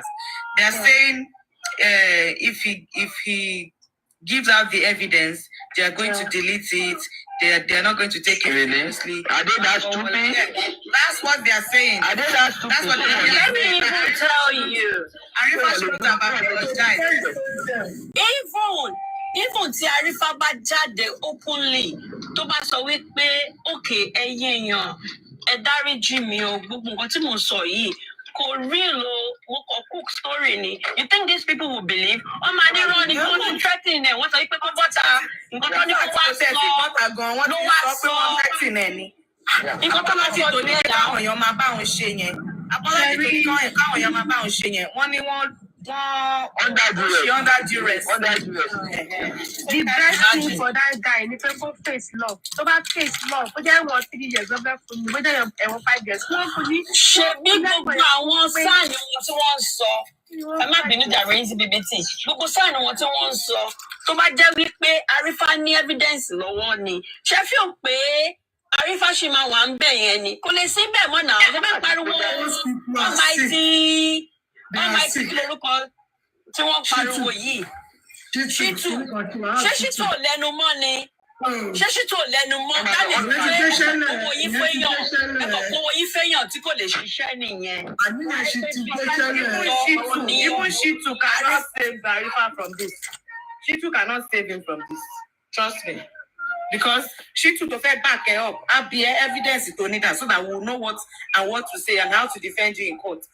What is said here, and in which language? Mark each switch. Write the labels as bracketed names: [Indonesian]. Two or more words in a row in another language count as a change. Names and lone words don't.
[English] They're saying if he gives out the evidence, they are going to delete it. They are not going to take it seriously. Are they that stupid? That's what they are saying. Are they that stupid? That's what they are saying. Let me even tell you. Arifa should have apologized. [Yoruba] Even tí Arifa bá jáde openly tó bá sọ wípé okay ẹ̀yin èèyàn ẹ dáríjì mi o gbogbo nǹkan tí mo sọ yìí kò real o mo kàn [English] cook story [Yoruba] ni. [English] You think these people will believe? [Yoruba] Ọmọ adéró ni wọ́n ti threatening ẹ̀ wọ́n sọ wípé kó bọ́ta nǹkan tó ní kó wá sọ ló wá sọ nǹkan tó láti tò ní ẹ̀dá káwọn èèyàn máa bá òun ṣe yẹn apology tó ní káwọn èèyàn máa bá òun ṣe yẹn wọ́n ní wọ́n [English] under duress. The best thing for that guy [Yoruba] ni pé kó [English] face love. [Yoruba] Tó bá [English] face love, [Yoruba] ó jẹ́ wọ́n 3 years lọ́fẹ́ fún mi, ó jẹ́ ẹ̀wọ̀n 5 years. Wọ́n fún ní. Ṣebí gbogbo àwọn sáàni wọn tí wọ́n ń sọ, ẹ má bínú jàre yín sí BBT, gbogbo sáàni wọn tí wọ́n ń sọ, tó bá jẹ́ wípé Arifa ní evidence lọ́wọ́ ni, ṣé fi hàn pé Arifa ṣì máa wà ń bẹ̀ yẹn ni? Kò lè sí bẹ́ẹ̀ mọ́ náà, ṣé bẹ́ẹ̀ pariwo Almighty lórúkọ tí wọ́n pariwo yìí. Ṣítù ṣé Ṣítù ò lẹ́nu mọ́ ni? Ṣé Ṣítù ò lẹ́nu mọ́? Dáàbì pé owó yín fẹ́yàn tí kò lè ṣiṣẹ́ nìyẹn. [English] Even Ṣítù cannot save Arifa from this. Ṣítù cannot save him from this. Trust me. Because Ṣítù to fẹ́ back her up, I'll be evidence to need that so that we will know what to say and how to defend you in court.